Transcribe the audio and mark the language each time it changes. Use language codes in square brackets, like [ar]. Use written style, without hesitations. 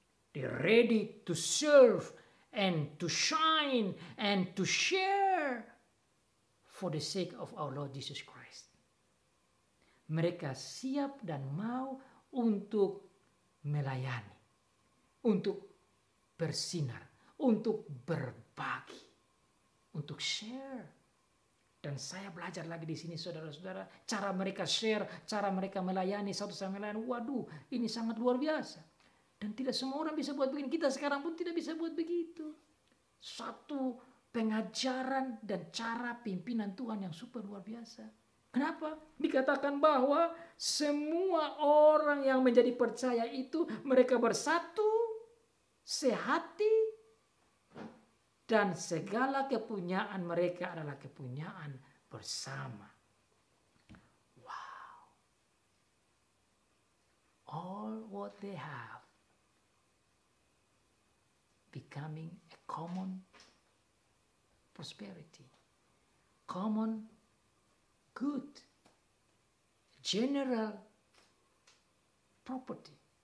[en] They're ready to serve and to shine and to share for the sake of our Lord Jesus Christ. [id] Mereka siap dan mau untuk melayani, untuk bersinar, untuk berbagi, untuk share. Dan saya belajar lagi di sini saudara-saudara, cara mereka share, cara mereka melayani satu sama lain. Waduh, ini sangat luar biasa. Dan tidak semua orang bisa buat begini. Kita sekarang pun tidak bisa buat begitu. Satu pengajaran dan cara pimpinan Tuhan yang super luar biasa. Kenapa? Dikatakan bahwa semua orang yang menjadi percaya itu mereka bersatu, sehati, dan segala kepunyaan mereka adalah kepunyaan bersama. Wow. [en] All what they have becoming a common prosperity, common good, general property.